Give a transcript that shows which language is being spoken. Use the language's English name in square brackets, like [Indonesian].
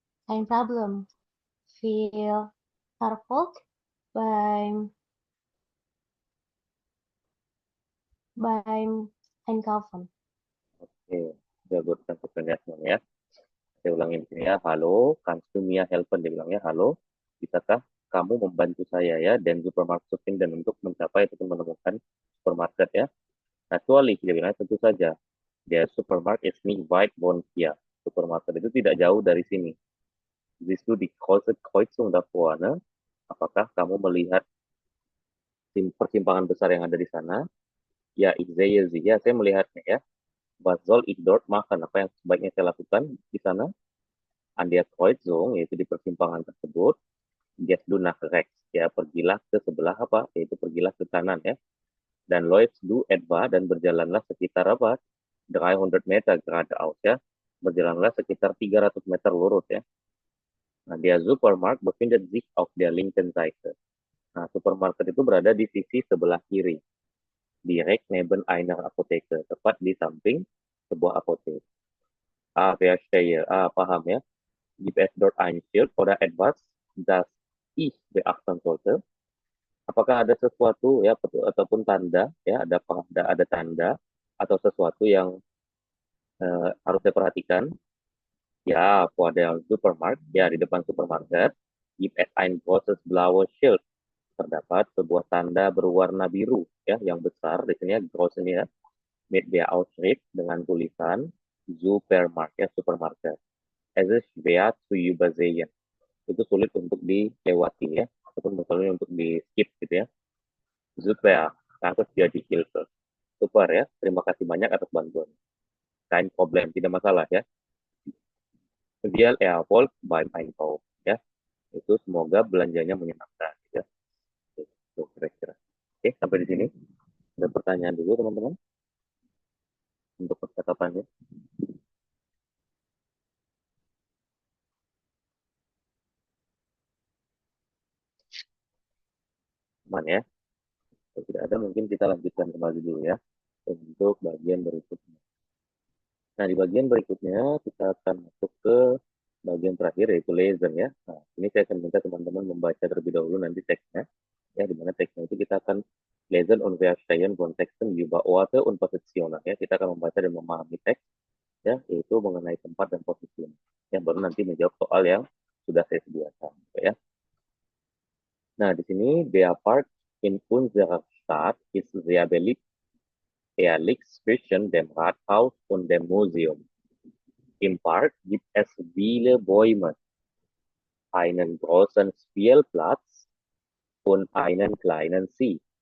[German] Ein Problem. [English] Feel provoked [German] beim Einkaufen. [Indonesian] Oke, udah gue translate ya semuanya ya. Saya ulangin di sini ya. [German] Halo, kannst du mir helfen? [Indonesian] Dia bilang ya, halo, bisakah kamu membantu saya ya dan supermarket shopping dan untuk mencapai ataupun menemukan supermarket ya. Naturally, dia bilang tentu saja. [German] Der Supermarkt ist nicht weit von hier. [Indonesian] Supermarket itu tidak jauh dari sini. [German] Siehst du die große Kreuzung da vorne? [Indonesian] Apakah kamu melihat persimpangan besar yang ada di sana? Ya, [German] ich sehe sie. [Indonesian] Ya, saya melihatnya ya. [German] Was soll ich dort machen? [Indonesian] Apa yang sebaiknya saya lakukan di sana? [German] An der Kreuzung, [Indonesian] yaitu di persimpangan tersebut. [German] Gehst du nach rechts. [Indonesian] Ya, pergilah ke sebelah apa? Yaitu pergilah ke kanan ya. Dan [German] läufst du etwa [Indonesian] dan berjalanlah sekitar apa? [German] 300 Meter geradeaus [Indonesian] ya. Berjalanlah sekitar 300 meter lurus ya. [German] Nah, der Supermarkt befindet sich auf der linken Seite. [Indonesian] Nah, supermarket itu berada di sisi sebelah kiri. [German] Direkt neben einer Apotheke. [Indonesian] Tepat di samping sebuah apotek. [German] Verstehe. [Indonesian] Paham ya. [German] Gibt es dort ein Schild oder etwas, das ich beachten sollte? [Indonesian] Apakah ada sesuatu ya ataupun tanda ya ada tanda atau sesuatu yang harus saya perhatikan? [German] Ya, vor der Supermarkt, [Indonesian] ya di depan supermarket, [German] gibt es ein großes blaues Schild. [Indonesian] Terdapat sebuah tanda berwarna biru ya yang besar di sini ya groß ini ya, [German] mit der Aufschrift [Indonesian] dengan tulisan Supermarkt ya supermarket. [German] Es ist schwer zu übersehen. [Indonesian] Itu sulit untuk dilewati ya ataupun misalnya untuk di skip gitu ya. Super, [German] danke für die Hilfe. [Indonesian] Super ya, terima kasih banyak atas bantuan. [German] Kein Problem, [Indonesian] tidak masalah ya. [German] Viel Erfolg beim Einkauf ya. [Indonesian] Itu semoga belanjanya menyenangkan ya. Itu kira-kira. Oke, sampai di sini. Ada pertanyaan dulu teman-teman untuk percakapannya. Aman ya. Kalau tidak ada mungkin kita lanjutkan kembali dulu ya untuk bagian berikutnya. Nah, di bagian berikutnya kita akan masuk ke bagian terakhir yaitu lesson ya. Nah, ini saya akan minta teman-teman membaca terlebih dahulu nanti teksnya. Ya, di mana teksnya itu kita akan [German] lesen und verstehen von Texten über Orte und Positionen [Indonesian] ya. Kita akan membaca dan memahami teks ya, yaitu mengenai tempat dan posisi. Ya, baru nanti menjawab soal yang sudah saya sediakan ya. Nah, di sini [German] der Park in unserer Stadt ist sehr beliebt. Er liegt zwischen dem Rathaus und dem Museum. Im Park gibt es viele Bäume, einen großen Spielplatz und einen kleinen See.